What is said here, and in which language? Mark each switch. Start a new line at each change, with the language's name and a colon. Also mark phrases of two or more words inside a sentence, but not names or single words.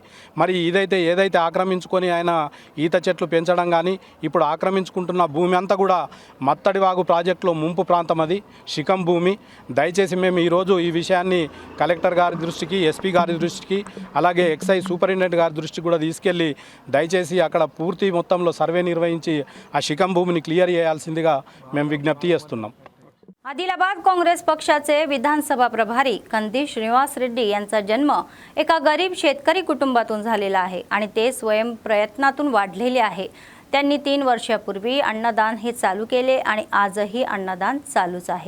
Telugu: మరి ఏదైతే ఆక్రమించుకొని ఆయన ఈత చెట్లు పెంచడం కానీ ఇప్పుడు ఆక్రమించుకుంటున్న భూమి అంతా కూడా మత్తడి వాగు ప్రాజెక్టులో ముంపు ప్రాంతం, అది శిఖం భూమి. దయచేసి మేము ఈరోజు ఈ విషయాన్ని కలెక్టర్ గారి దృష్టికి, ఎస్పీ గారి దృష్టికి, అలాగే
English: excise superintendent
Telugu: గారి దృష్టికి కూడా తీసుకెళ్ళి దయచేసి అక్కడ పూర్తి మొత్తంలో సర్వే నిర్వహించి ఆ శిఖం भूमीని క్లియర్ చేయాల్సిందిగా మేము విజ్ఞప్తి చేస్తున్నాం.
Marathi: आदिलाबाद काँग्रेस पक्षाचे विधानसभा प्रभारी कंदी श्रीनिवास रेड्डी यांचा जन्म एका गरीब शेतकरी कुटुंबातून झालेला आहे आणि ते स्वयं प्रयत्नातून वाढलेले आहे. त्यांनी 3 वर्षापूर्वी अन्नदान हे चालू केले आणि आजही अन्नदान चालूच आहे.